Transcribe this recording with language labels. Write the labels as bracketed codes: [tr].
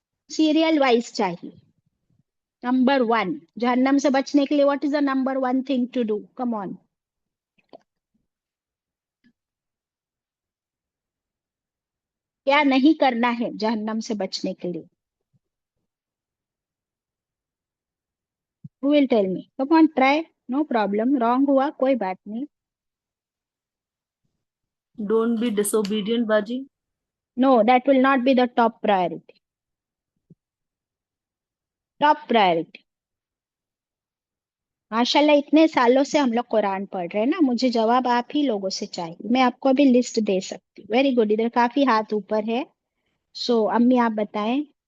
[ur] Serial wise چاہیے۔ Number 1 جہنم سے بچنے کے لیے [en] What is the number 1 thing to do? [ur] کم آن، کیا نہیں کرنا ہے جہنم سے بچنے کے لیے؟ [en] Who will tell me? Come on, try. No problem. [ur] Wrong ہوا کوئی بات نہیں. [en] Don't be disobedient باجی۔ No, that will not be the top priority. Top priority. [ur] ماشاءاللہ اتنے سالوں سے ہم لوگ قرآن پڑھ رہے ہیں نا، مجھے جواب آپ ہی لوگوں سے چاہیے، میں آپ کو ابھی لسٹ دے سکتی ہوں۔ [en] very good, [ur] ادھر کافی ہاتھ اوپر ہے، سو امی آپ بتائیں۔